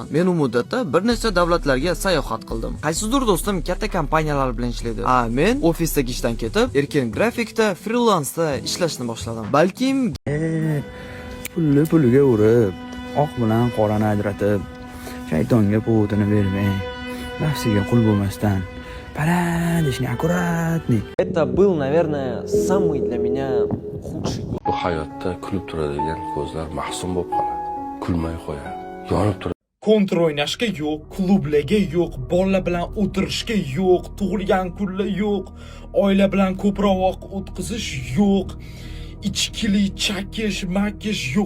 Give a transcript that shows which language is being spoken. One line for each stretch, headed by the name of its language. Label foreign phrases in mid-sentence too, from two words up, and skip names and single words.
Uzbek: Men u muddatda bir nechta davlatlarga sayohat qildim. Qaysidir do'stim katta kompaniyalar bilan ishlaydi. Men ofisdagi ishdan ketib, erkin grafikda, freelansda ishlashni boshladim. Balkim puliga urib, oq bilan qorani ajratib, shaytonga povotini bermay, nafsiga qul bo'lmasdan
Russian: Парадочный, аккуратный. Это был, наверное, самый для меня худший.
Uzbek: Bu hayotda kulib turadigan ko'zlar mahzun bo'lib qoladi. Kulmay qo'yadi. Yonib turadi. Kontr o'ynashga yo'q, klublarga yo'q, bolalar bilan o'tirishga yo'q, tug'ilgan kunlar yo'q, oila bilan ko'proq vaqt o'tkazish yo'q, ichkili chakish, makish yo'q.